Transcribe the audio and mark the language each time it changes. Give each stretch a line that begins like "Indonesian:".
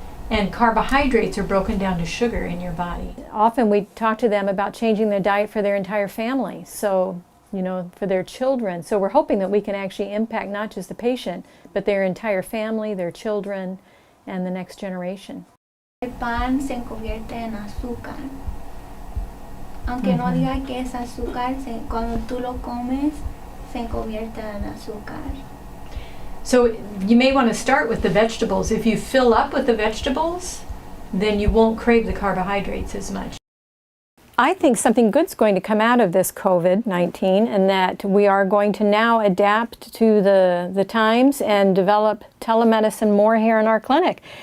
English: And carbohydrates are broken down to sugar in your body. Often we talk to them about changing their diet for their entire family, so, you know, for their children. So we're hoping that we can actually impact not just the patient, but their entire family, their children, and the next generation.
Spanish: El pan se convierte en azúcar. Aunque no diga que es azúcar, cuando tú lo comes, se convierte en azúcar.
English: So you may want to start with the vegetables. If you fill up with the vegetables, then you won't crave the carbohydrates as much. I think something good's going to come out of this COVID-19, and that we are going to now adapt to the times and develop telemedicine more here in our clinic.